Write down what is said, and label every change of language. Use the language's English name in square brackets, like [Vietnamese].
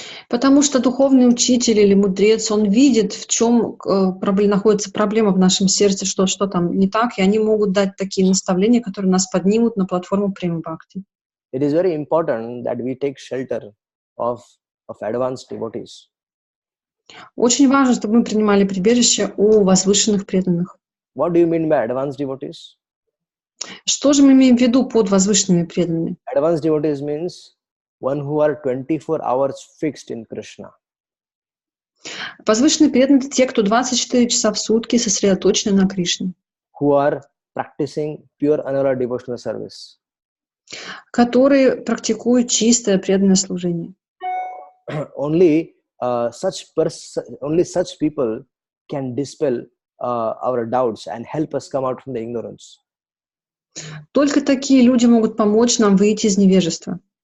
[Russian] Потому что духовный учитель или мудрец, он видит, в чем находится проблема в нашем сердце, что там не так, и они могут дать такие наставления, которые нас поднимут на платформу Према Бхакти. [English] It is very important that we take shelter of advanced devotees. [Russian] Очень важно, чтобы мы принимали прибежище у возвышенных преданных. [English] What do you mean by advanced devotees? [Russian] Что же мы имеем в виду под возвышенными преданными? [English] Advanced devotees means one who are 24 hours fixed in Krishna. [Russian] Возвышенные преданные — это те, кто 24 часа в сутки сосредоточены на Кришне. [English] Who are practicing pure annular devotional service. [Russian] Которые практикуют чистое преданное служение. [English] Only such people can dispel our doubts and help us come out from the ignorance. Только такие люди могут помочь нам выйти из невежества.